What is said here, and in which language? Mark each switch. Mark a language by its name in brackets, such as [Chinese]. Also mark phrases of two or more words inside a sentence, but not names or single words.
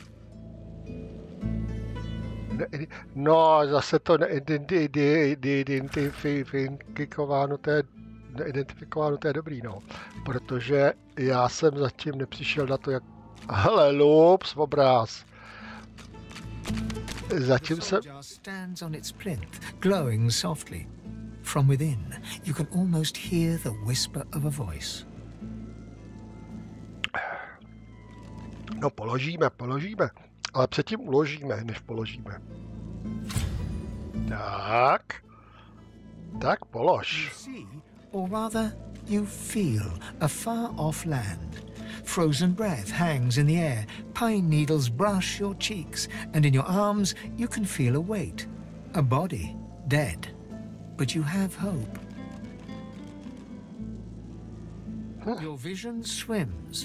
[Czech] No, zase to neidentifikováno, to je dobrý, no. Protože já jsem zatím nepřišel na to, jak... Hele, lups, obráz. Zatím jsem... [English] From within, you can almost hear the whisper of a voice. [Czech] No, položíme. Ale předtím uložíme, než položíme. Tak polož. [English] You see, or rather, you feel a far-off land. Frozen breath hangs in the air, pine needles brush your cheeks, and in your arms you can feel a weight. A body, dead. But you have hope. Your vision swims.